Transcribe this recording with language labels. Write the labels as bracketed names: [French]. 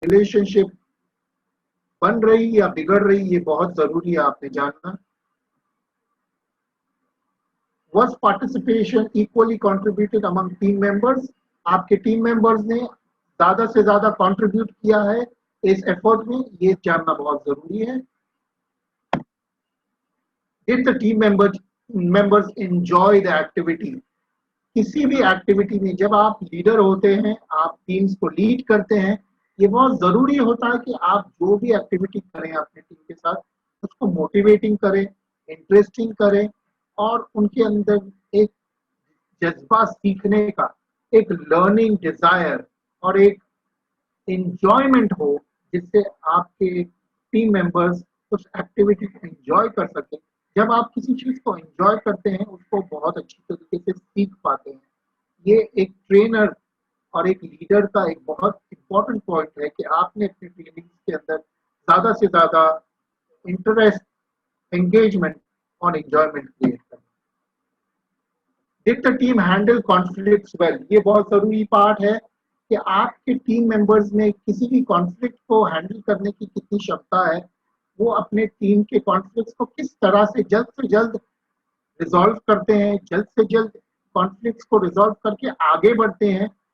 [Hindi] Relationship बन रही या बिगड़ रही, ये बहुत जरूरी है आपने जानना। [English] Was participation equally contributed among team members? [Hindi] आपके टीम मेंबर्स ने ज्यादा से ज्यादा कंट्रीब्यूट किया है इस एफर्ट में, ये जानना बहुत जरूरी है। [English] Did the team members enjoy the activity? [Hindi] किसी भी एक्टिविटी में जब आप लीडर होते हैं, आप टीम्स को लीड करते हैं, ये बहुत जरूरी होता है कि आप जो भी एक्टिविटी करें अपने टीम के साथ, उसको मोटिवेटिंग करें, इंटरेस्टिंग करें, और उनके अंदर एक जज्बा सीखने का, एक लर्निंग डिजायर और एक एंजॉयमेंट हो, जिससे आपके टीम मेंबर्स उस एक्टिविटी को एंजॉय कर सके। जब आप किसी चीज को एंजॉय करते हैं, उसको बहुत अच्छी तरीके से सीख पाते हैं। ये एक ट्रेनर और एक लीडर का एक बहुत इंपॉर्टेंट पॉइंट है कि आपने अपनी ट्रेनिंग के अंदर ज्यादा से ज्यादा इंटरेस्ट, एंगेजमेंट और एंजॉयमेंट क्रिएट करना। [English] Did the team handle conflicts well? [Hindi] ये बहुत जरूरी पार्ट है कि आपके टीम मेंबर्स में किसी भी कॉन्फ्लिक्ट को हैंडल करने की कितनी क्षमता है, वो अपने टीम के कॉन्फ्लिक्ट्स को किस तरह से जल्द रिजॉल्व करते हैं, जल्द से जल्द कॉन्फ्लिक्ट्स को रिजॉल्व करके आगे बढ़ते हैं।